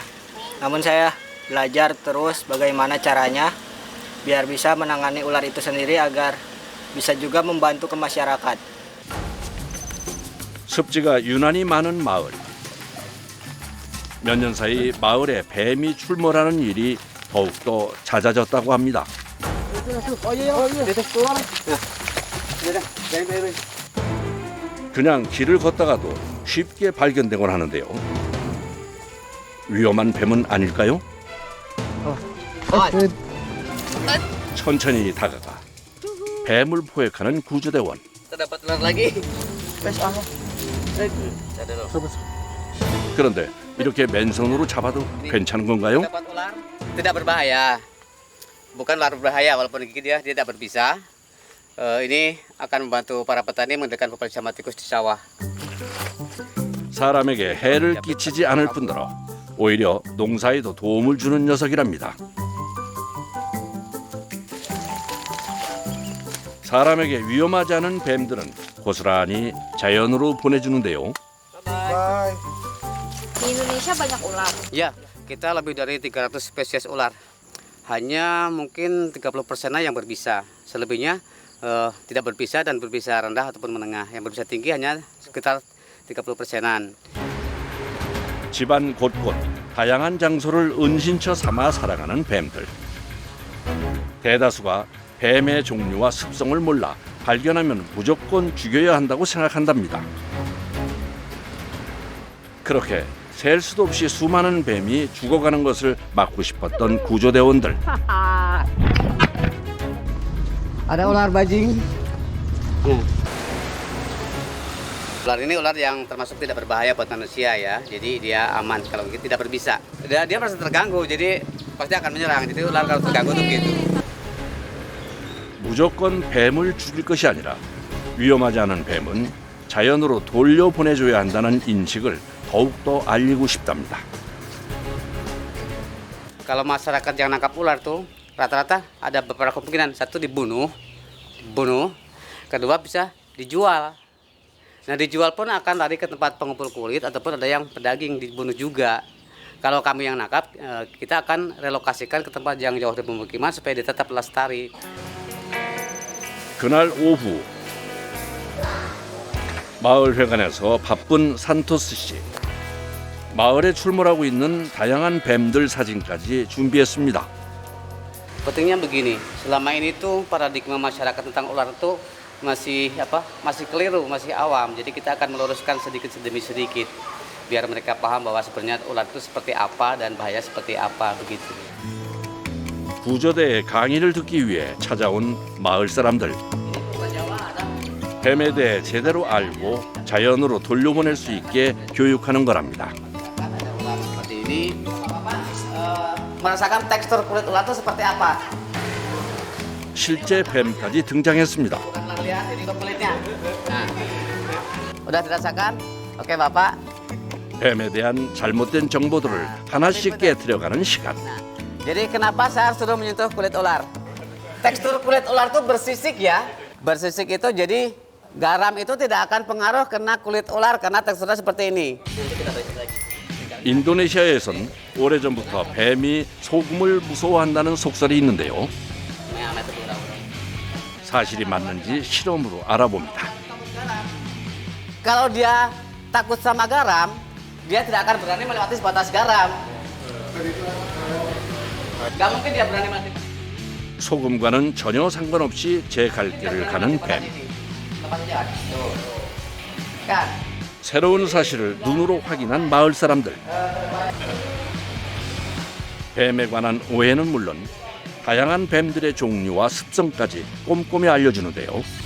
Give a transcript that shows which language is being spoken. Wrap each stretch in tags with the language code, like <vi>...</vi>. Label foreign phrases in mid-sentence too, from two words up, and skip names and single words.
<id>Namun saya belajar terus bagaimana caranya biar bisa menangani ular itu sendiri agar bisa juga membantu ke masyarakat.</id> <ko>습지가 유난히 많은 마을. 몇 년 사이 마을에 뱀이 출몰하는 일이 더욱더 잦아졌다고 합니다. 그냥 길을 걷다가도 쉽게 발견되곤 하는데요. 위험한 뱀은 아닐까요? 천천히 다가가 뱀을 포획하는 구조대원.</ko> <id>Terdapat ular lagi.</id> <ko>그런데 이렇게 맨손으로 잡아도 괜찮은 건가요?</ko> <id>Dapat ular tidak berbahaya. Bukan ular berbahaya walaupun gigit dia tidak berbisa. Ini akan membantu para petani mengendalikan populasi hama tikus di sawah.</id> <ko>사람에게 해를 끼치지 않을 뿐더러 오히려 농사에도 도움을 주는 녀석이랍니다. 사람에게 위험하지 않은 뱀들은 고스란히 자연으로 보내주는데요.</ko> <id>Di Indonesia banyak ular. Ya, kita lebih dari 300 spesies ular. Hanya mungkin 30%-nya yang berbisa. Selebihnya tidak berbisa dan berbisa rendah ataupun menengah. Yang berbisa tinggi hanya sekitar 30%-an.</id> <ko>집안 곳곳 다양한 장소를 은신처 삼아 살아가는 뱀들. 대다수가 뱀의 종류와 습성을 몰라 발견하면 무조건 죽여야 한다고 생각한답니다. 그렇게 셀 수도 없이 수많은 뱀이 죽어가는 것을 막고 싶었던 구조대원들.</ko> <id>Ada ular bajing. Ular ini ular yang termasuk tidak berbahaya buat manusia ya. Jadi dia aman kalau tidak berbisa. Dia merasa terganggu, jadi pasti akan menyerang. Jadi ular kalau terganggu tuh gitu.</id> <ko>무조건 뱀을 죽일 것이 아니라 위험하지 않은 뱀은 자연으로 돌려보내줘야 한다는 인식을 더욱더 알리고 싶답니다.</ko> <id>Kalau masyarakat yang nangkap ular tuh rata-rata ada beberapa kemungkinan. Satu dibunuh, kedua bisa dijual. Nah dijual pun akan lari ke tempat pengumpul kulit ataupun ada yang pedaging dibunuh juga. Kalau kami yang nangkap, kita akan relokasikan ke tempat yang jauh dari pemukiman supaya dia tetap lestari.</id> <ko>그날 오후 마을 회관에서 바쁜 산토스 씨. 마을에 출몰하고 있는 다양한 뱀들 사진까지 준비했습니다.</ko> <id>Pentingnya begini, selama ini tuh paradigma masyarakat tentang ular itu masih keliru, masih awam. Jadi kita akan meluruskan sedikit demi sedikit biar mereka paham bahwa sebenarnya ular itu seperti apa dan bahaya seperti apa begitu.</id> <ko>구조대의 강의를 듣기 위해 찾아온 마을 사람들. 뱀에 대해 제대로 알고 자연으로 돌려보낼 수 있게 교육하는 거랍니다.</ko> <id>Seperti ini, merasakan tekstur kulit ular itu seperti apa?</id> <ko>실제 뱀까지 등장했습니다.</ko> <id>Lihat ini kulitnya. Nah, udah dirasakan? Oke Bapak.</id> <ko>뱀에 대한 잘못된 정보들을 하나씩 깨트려가는 시간.</ko> <id>Jadi kenapa saya harus suruh menyentuh kulit ular? Tekstur kulit ular itu bersisik ya. Bersisik itu jadi garam itu tidak akan pengaruh kena kulit ular karena teksturnya seperti ini.</id> <ko>인도네시아에선 오래전부터 뱀이 소금을 무서워한다는 속설이 있는데요. 사실이 맞는지 실험으로 알아봅니다.</ko> <id>Kalau dia takut sama garam, dia tidak akan berani melewati batas garam. Gak mungkin dia berani melewati.</id> <ko>소금과는 전혀 상관없이 제 갈 길을 가는 뱀. 새로운 사실을 눈으로 확인한 마을 사람들. 뱀에 관한 오해는 물론 다양한 뱀들의 종류와 습성까지 꼼꼼히 알려주는데요.</ko>